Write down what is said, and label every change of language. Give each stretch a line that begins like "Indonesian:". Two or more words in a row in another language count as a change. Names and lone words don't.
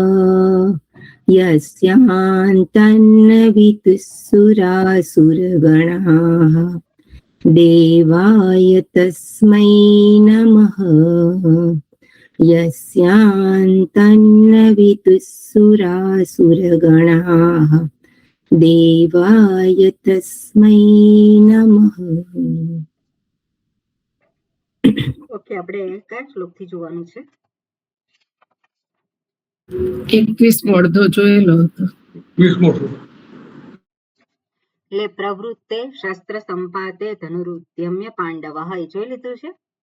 Sanskrit: यस्यान्तन्न विदुःसुरासुरगणाः देवाय तस्मै नमः यस्यान्तन्न विदुःसुरासुरगणाः देवाय तस्मै नमः.
Gujarati: ઓકે, આપણે કયા શ્લોકથી જોવાનું છે? 21 અડધો જોયેલો હતો. એટલે
Sanskrit: પ્રવૃત્તે શસ્ત્ર સંપાતે ધનુરુદ્યમ્ય પાંડવઃ,
Gujarati: એ જોઈ લીધું છે.